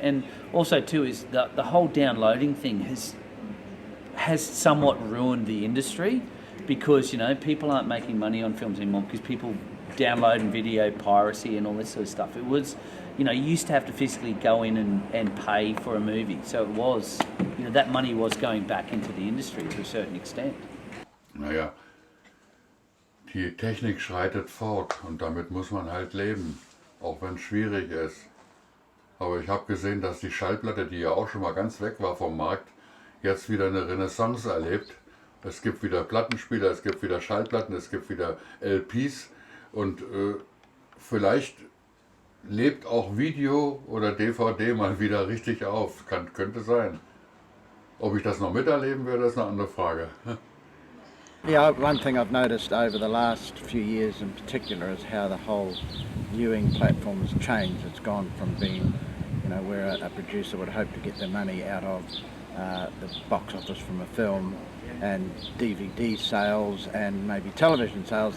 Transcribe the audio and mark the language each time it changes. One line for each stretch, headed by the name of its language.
English: And also too is the whole downloading thing has somewhat ruined the industry because, you know, people aren't making money on films anymore because people download and video piracy and all this sort of stuff. It was, you know, you used to have to physically go in and pay for a movie. So it was, you know, that money was going back into the industry to a certain extent.
German: Naja, die Technik schreitet fort und damit muss man halt leben, auch wenn es schwierig ist. Aber ich habe gesehen, dass die Schallplatte, die ja auch schon mal ganz weg war vom Markt, jetzt wieder eine Renaissance erlebt. Es gibt wieder Plattenspieler, es gibt wieder Schallplatten, es gibt wieder LPs und vielleicht lebt auch Video oder DVD mal wieder richtig auf. Könnte sein. Ob ich das noch miterleben werde, ist eine andere Frage.
English: Yeah, one thing I've noticed over the last few years in particular is how the whole viewing platform has changed. It's gone from being, you know, where a producer would hope to get their money out of the box office from a film and DVD sales and maybe television sales.